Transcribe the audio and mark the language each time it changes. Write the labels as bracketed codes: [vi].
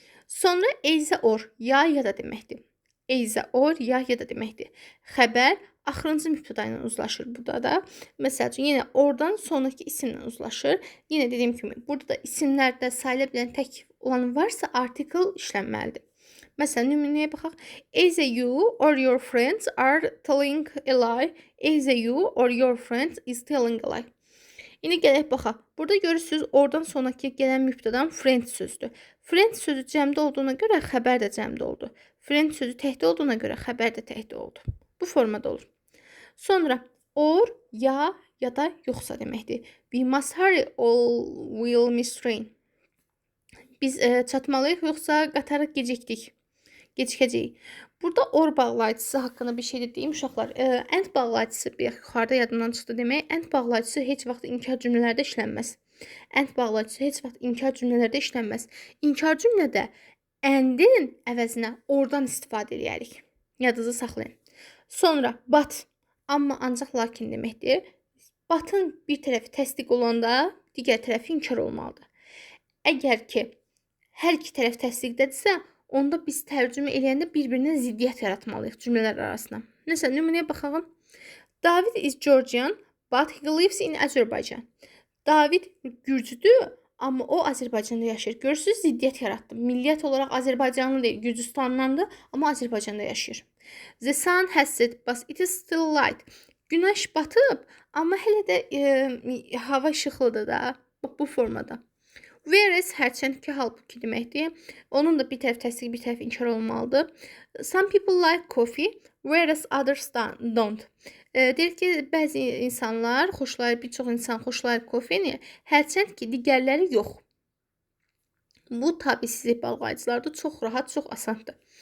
[az] Sonra either or, ya da deməkdir. Either or, ya da deməkdir. Xəbər axırıncı mübtəda ilə uzlaşır burada da. Məsəl üçün, yenə oradan sonraki isimlə uzlaşır. Yenə dediyim kimi, burada da isimlərdə sayıla bilən tək olan varsa artikl işlənməlidir. Məsələn, nümunəyə baxaq. [en] Either you or your friends are telling a lie. Either you or your friend is telling a lie. [az] İndi gələk baxaq. Burada görürsünüz, oradan sonraki gələn mübtədan friend sözdür. Friend sözü cəmdə olduğuna görə xəbər də cəmdə oldu. Friend sözü təkdə olduğuna görə xəbər də təkdə oldu. Bu formada olur. Sonra or, ya da yoxsa deməkdir. [en] We must hurry or we'll miss train. [az] Biz çatmalıyıq, yoxsa qatara gecikəcəyik. Burada or bağlayıcısı haqqında bir şey deyim uşaqlar. And bağlayıcısı bir yuxarıda yadımdan çıxdı demək. And bağlayıcısı heç vaxt inkar cümlələrdə işlənməz. And bağlayıcısı heç vaxt inkar cümlələrdə işlənməz. İnkar cümlədə and'in əvəzinə ordan istifadə edərik. Yadınızda saxlayın. Sonra but, amma ancaq lakin deməkdir. But'ın bir tərəfi təsdiq olanda digər tərəfi inkar olmalıdır. Əgər ki hər iki tərəf təsdiqdədirsə, onda biz tərcümə eləyəndə bir-birinə ziddiyyət yaratmalıyıq cümlələr arasında. Məsələn, nümunəyə baxaq. [en] David is Georgian, but he lives in Azerbaijan. [az] David Gürcüdür, amma o Azərbaycanda yaşayır. Görürsünüz, ziddiyyət yaratdı. Milliyyət olaraq Azərbaycanlı deyil, Gürcüstandandır, amma Azərbaycanda yaşayır. [en] The sun has set, but it is still light. [az] Günəş batıb, amma hələ də hava işıqlıdır da. Bax bu formada. Whereas hərçənd ki, halbuki deməkdir. Onun da bir tərəf təsdiq, bir tərəf inkar olmalıdır. [en] Some people like coffee, whereas others don't. [az] Deyir ki, bəzi insanlar xoşlayır, bir çox insan xoşlayır kofeni, hərçənd ki, digərləri yox. Bu tabii siz balıqayıcılarda çox rahat, çox asandır.